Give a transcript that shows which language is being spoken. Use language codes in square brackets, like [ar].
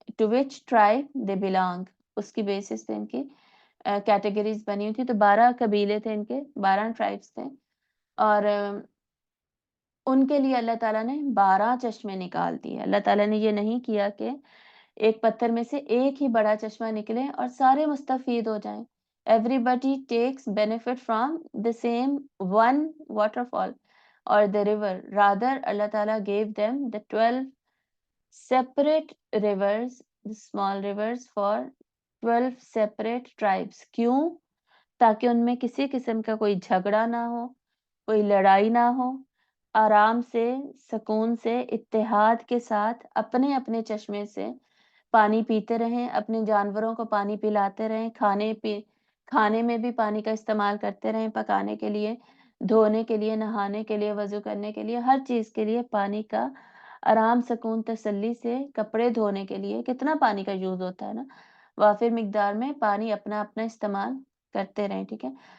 [en] to which tribe they belong, [hi] उसकी basis पे इनकी कैटेगरीज बनी हुई थी। तो 12 कबीले थे इनके, 12 ट्राइब्स थे। और उनके लिए अल्लाह ताला ने 12 चश्मे निकाल दिए। अल्लाह ताला ने ये नहीं किया कि एक पत्थर में से एक ही बड़ा चश्मा निकले और सारे मुस्तफीद हो जाएं। [en] Everybody takes benefit from the same one waterfall or the river. Rather, Allah Ta'ala gave them the 12 separate rivers, the small rivers for 12 separate tribes. [hi] क्यों? ताकि उनमें किसी किस्म का कोई झगड़ा ना हो, कोई लड़ाई ना हो, आराम से, सुकून से, इत्तेहाद के साथ अपने-अपने चश्मे से पानी पीते रहें, अपने जानवरों को पानी पिलाते रहें, खाने में भी पानी का इस्तेमाल करते रहें, पकाने के लिए, धोने के लिए, नहाने के लिए, वज़ू करने के लिए, हर चीज़ के लिए पानी का आराम, सुकून, तसल्ली से, कपड़े धोने के लिए कितना पानी का यूज़ होता है ना, वाफ़िर मिक़दार में पानी अपना-अपना इस्तेमाल करते रहें, ठीक है?